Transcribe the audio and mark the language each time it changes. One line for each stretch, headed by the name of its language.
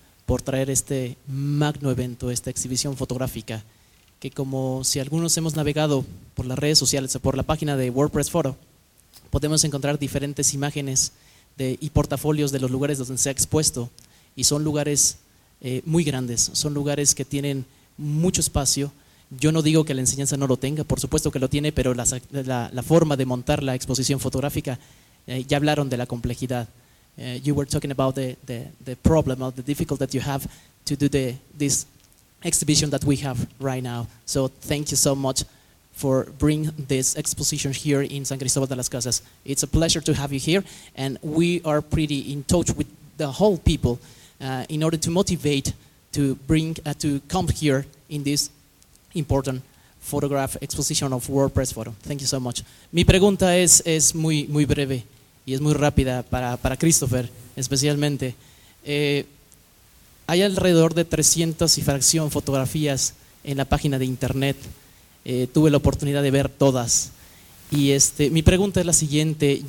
Spanish: por traer este magno evento, esta exhibición fotográfica, que como si algunos hemos navegado por las redes sociales o por la página de WordPress Photo, podemos encontrar diferentes imágenes de, y portafolios de los lugares donde se ha expuesto, y son lugares muy grandes, son lugares que tienen mucho espacio. Yo no digo que la enseñanza no lo tenga, por supuesto que lo tiene, pero la forma de montar la exposición fotográfica, ya hablaron de la complejidad.
English: You were talking about the problem or the difficulty that you have to do this exhibition that we have right now. So thank you so much for bringing this exposition here in San Cristóbal de las Casas. It's a pleasure to have you here, and we are pretty in touch with the whole people in order to motivate to bring to come here in this important photograph exposition of WordPress Photo. Thank you so much.
Spanish: Mi pregunta es muy, muy breve y es muy rápida para Christopher especialmente. Hay alrededor de 300 y fracción fotografías en la página de internet. Tuve la oportunidad de ver todas. Y mi pregunta es la siguiente.